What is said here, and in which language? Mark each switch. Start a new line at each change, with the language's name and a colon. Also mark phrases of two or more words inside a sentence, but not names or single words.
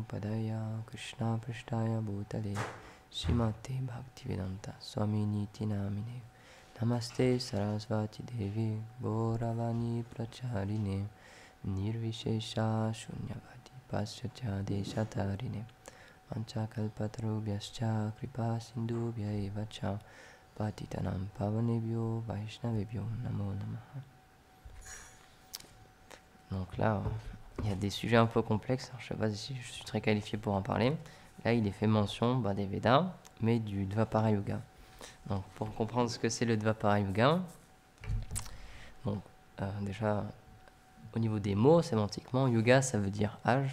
Sanskrit: Padaya Krishna Prishtaya Bhutale Srimate Bhaktivedanta Swami Niti Namine Namaste Sarasvati Devi Gauravani Pracharine Nirvishesha Shunyavati Paschatya Deshatarine Vanchakalpatarubhyascha Kripa Sindhubhya Evacha Patitanam Pavanebhyo Vaishnavebhyo Namo Namaha.
French: Donc là, il y a des sujets un peu complexes. Alors, je ne sais pas si je suis très qualifié pour en parler. Là, il est fait mention des Védas, mais du Dvapara Yuga. Donc, pour comprendre ce que c'est le Dvapara Yuga, donc, déjà, au niveau des mots, sémantiquement, Yuga, ça veut dire âge.